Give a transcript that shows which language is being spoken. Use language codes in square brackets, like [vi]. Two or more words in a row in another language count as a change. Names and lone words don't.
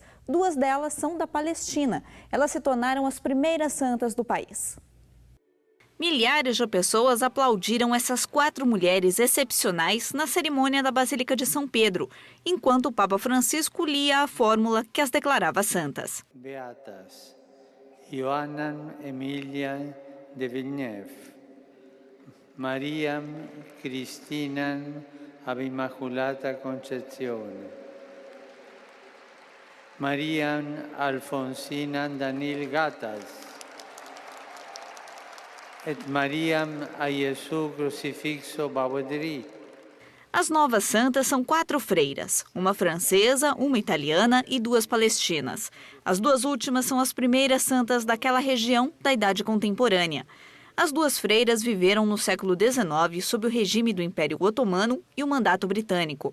[pt] 2 delas são da Palestina. Elas se tornaram as primeiras santas do país. Milhares de pessoas aplaudiram essas 4 mulheres excepcionais na cerimônia da Basílica de São Pedro, enquanto o Papa Francisco lia a fórmula que as declarava santas. [la] Beatas, Ioanna Emilia de Villeneuve, Mariam Cristina ab Immaculata Concezione, Mariam Alfonsina Danil Gatas, et Mariam a Iesu Crucifixo Bawadri. [pt] As novas santas são 4 freiras, uma francesa, uma italiana e 2 palestinas. As 2 últimas são as primeiras santas daquela região da Idade Contemporânea. As 2 freiras viveram no século XIX sob o regime do Império Otomano e o Mandato Britânico.